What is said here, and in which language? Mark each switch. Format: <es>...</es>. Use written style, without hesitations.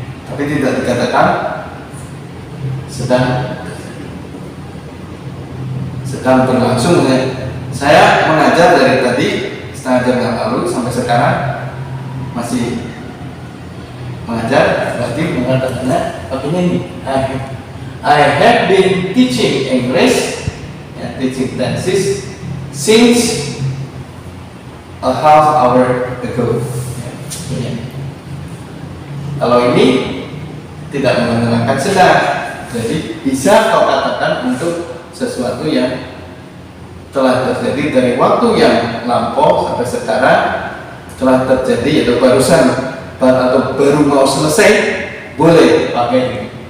<id>Tapi tidak dikatakan sedang berlangsung, ya. Saya mengajar dari tadi setengah jam yang lalu sampai sekarang masih mengajar, berarti mengatakannya pakainya ini.</id> <en>I have been teaching English, ya, teaching tenses since a half hour ago.</en> <id>Ya. Kalau ini tidak menerangkan sedang, jadi bisa kau katakan untuk sesuatu yang telah terjadi dari waktu yang lampau sampai sekarang telah terjadi, yaitu barusan atau baru mau selesai, boleh pakai ini.</id>